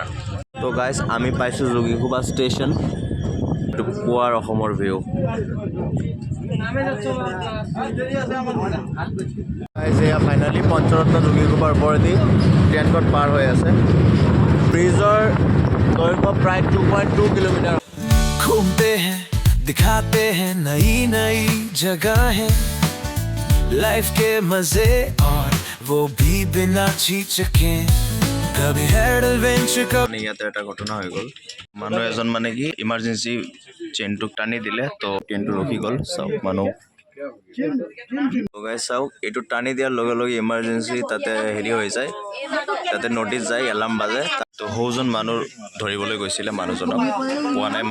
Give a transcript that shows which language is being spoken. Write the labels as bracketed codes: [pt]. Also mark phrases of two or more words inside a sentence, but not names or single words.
[as] তো গাইজ আমি পাইছোঁ যোগীঘোপা ষ্টেচন। এইটো পুৱাৰ অসমৰ ভিউ। এয়া ফাইনেলি পঞ্চৰত্ন যোগীঘোপাৰ ওপৰেদি ট্ৰেইনখন পাৰ হৈ আছে। ব্ৰিজৰ দৈৰ্ঘ্য প্ৰায় 2.2 কিলোমিটাৰ। [hi] घूमते हैं दिखाते हैं नई नई जगहें, लाइफ के मजे और वो भी बिना झिझके, कभी एडवेंचर कभी। [as] ইয়াতে এটা ঘটনা হৈ গ'ল, মানুহ এজন মানে কি ইমাৰ্জেঞ্চি চেইনটোক টানি দিলে, তো ট্ৰেইনটো ৰখি গ'ল। চাওক মানুহ লগাই চাওক, এইটো টানি দিয়াৰ লগে লগে ইমাৰ্জেঞ্চি তাতে হেৰি হৈ যায়, তাতে নটিচ যায়, এলাৰ্ম বাজে। তো সৌজন মানুহ ধৰিবলৈ গৈছিলে, মানুহজনক পোৱা নাই।